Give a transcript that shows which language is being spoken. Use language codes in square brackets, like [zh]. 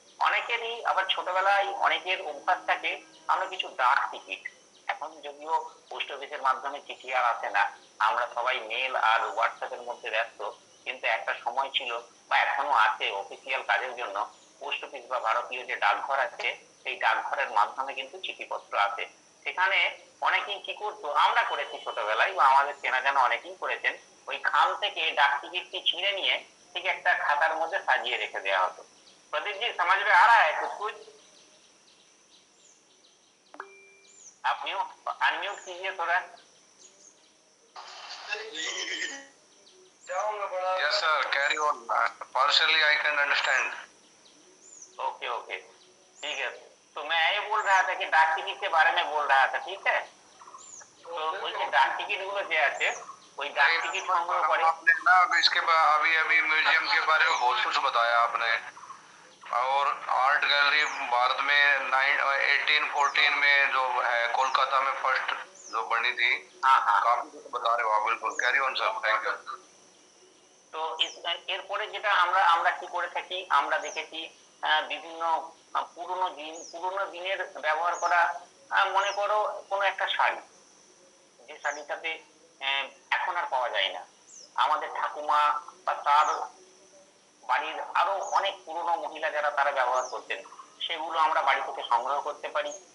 [bn] অনেকেরই আবার ছোটবেলায় অনেকের অভ্যাস থাকে আমরা কিছু ডাক টিকিট, এখন যদিও পোস্ট অফিসের মাধ্যমে চিঠি আর আসে না, আমরা সবাই মেল আর হোয়াটসঅ্যাপের মধ্যে ব্যস্ত, কিন্তু একটা সময় ছিল বা এখনো আছে, অফিসিয়াল কাজের জন্য পোস্ট অফিস বা ভারতীয় যে ডাকঘর আছে, সেই ডাকঘরের মাধ্যমে কিন্তু চিঠিপত্র আসে। সেখানে অনেকেই কি করতো, আমরা করেছি ছোটবেলায় বা আমাদের চেনা জানা অনেকেই করেছেন, ওই খাম থেকে ডাক টিকিটটি ছিঁড়ে নিয়ে ঠিক একটা খাতার মধ্যে সাজিয়ে রেখে দেওয়া হতো। [hi] प्रदीप जी समझ में आ रहा है कुछ? आप अनम्यूट कीजिए थोड़ा। [en] Yes sir, carry on. Partially I can understand. [hi] Okay okay ठीक है। तो मैं ये बोल रहा था कि डाक टिकट के बारे में बोल रहा था, ठीक है? तो [bn] ওই যে ডাক টিকিট গুলো যে আছে, ওই ডাক টিকিট সংগ্রহ করে [hi] ना अब इसके बाद अभी अभी म्यूजियम के बारे में बहुत कुछ बताया आपने, और आर्ट गैलरी भारत में 1814 में जो है कोलकाता में फर्स्ट जो बनी थी। हाँ हाँ। काफी कुछ बता रहे हो आप, बिल्कुल carry on sir, thank you. [bn] তো এরপরে যেটা আমরা আমরা কি করে থাকি, আমরা দেখেছি বিভিন্ন পুরনো দিনের ব্যবহার করা, মনে করো কোনো একটা শাড়ি, যে শাড়িটাতে এখন আর পাওয়া যায় না, আমাদের ঠাকুমা বা তার বাড়ির আরো অনেক পুরনো মহিলা যারা তারা ব্যবহার করতেন, সেগুলো আমরা বাড়ি থেকে সংগ্রহ করতে পারি।